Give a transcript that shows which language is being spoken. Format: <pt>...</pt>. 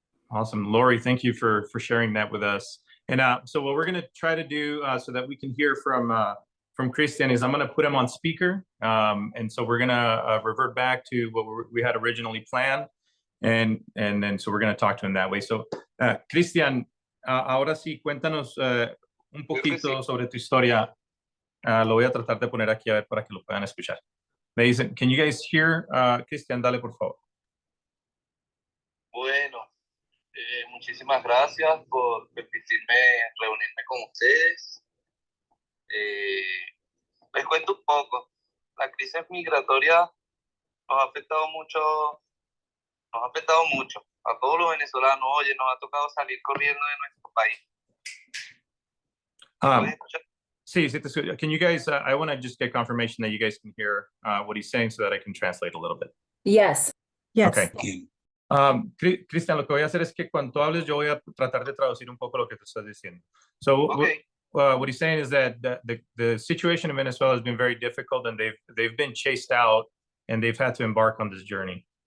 <en>Awesome. Lori, thank you for sharing that with us. And so what we're going to try to do so that we can hear from Christian is I'm going to put him on speaker. And so we're going to revert back to what we had originally planned. And then so we're going to talk to him that way.</en> <es>So Christian, ahora sí, cuéntanos un poquito sobre tu historia. Lo voy a tratar de poner aquí a ver para que lo puedan escuchar. Me dicen,</es> <en>can you guys hear?</en> <es>Christian, dale por favor. Bueno, muchísimas gracias por permitirme reunirme con ustedes. Les cuento un poco. La crisis migratoria nos ha afectado mucho a todos los venezolanos. Oye, nos ha tocado salir corriendo de nuestro país.</es> <en>Sí, can you guys, I want to just get confirmation that you guys can hear what he's saying so that I can translate a little bit. Yes. Yes. Okay.</en> <es>Cristian, lo que voy a hacer es que cuando tú hables, yo voy a tratar de traducir un poco lo que tú estás diciendo.</es> <en>So Okay. what he's saying is that the situation in Venezuela has been very difficult, and they've been chased out, and they've had to embark on this journey.</en>